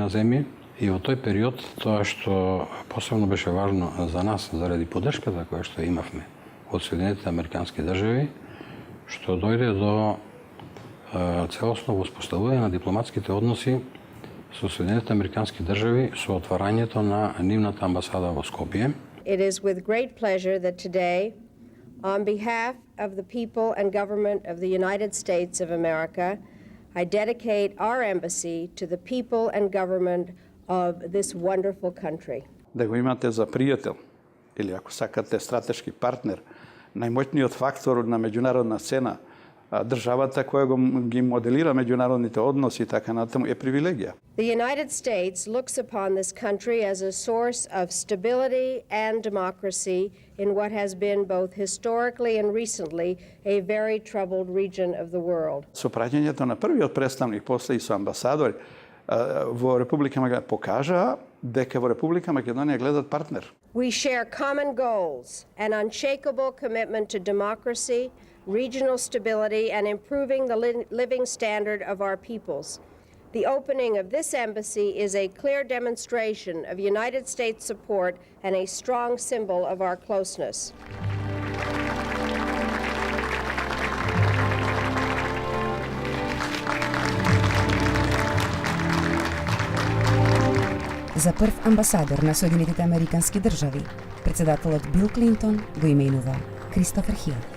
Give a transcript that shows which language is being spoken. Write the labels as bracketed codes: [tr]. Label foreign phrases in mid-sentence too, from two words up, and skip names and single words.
[mk] на земји и во тој период тоа што посебно беше важно за нас заради поддршката која што имавме од Соединетите Американски држави, што дојде до целосно воспоставување на дипломатските односи со Соединетите Американски држави со отварањето на нивната амбасада во Скопје. [en] It is with great pleasure that today On behalf of the people and government of the United States of America, I dedicate our embassy to the people and government of this wonderful country. [mk] Да го имате за пријател, или ако сакате стратешки партнер, најмоćниот фактор на меѓународна сцена, државата која ги моделира меѓународните односи и така натаму е привилегија. [en] The United States looks upon this country as a source of stability and democracy in what has been both historically and recently a very troubled region of the world. [mk] Со праќањето на првиот представник, после и со амбасадори во Република Македонија покажаа дека во Република Македонија гледат партнер. [en] We share common goals, an unshakable commitment to democracy, regional stability, and improving the living standard of our peoples. The opening of this embassy is a clear demonstration of United States support and a strong symbol of our closeness. [mk] За прв амбасадор на Соединетите Американски држави, председателот Бил Клинтон го именува Кристофер Хил.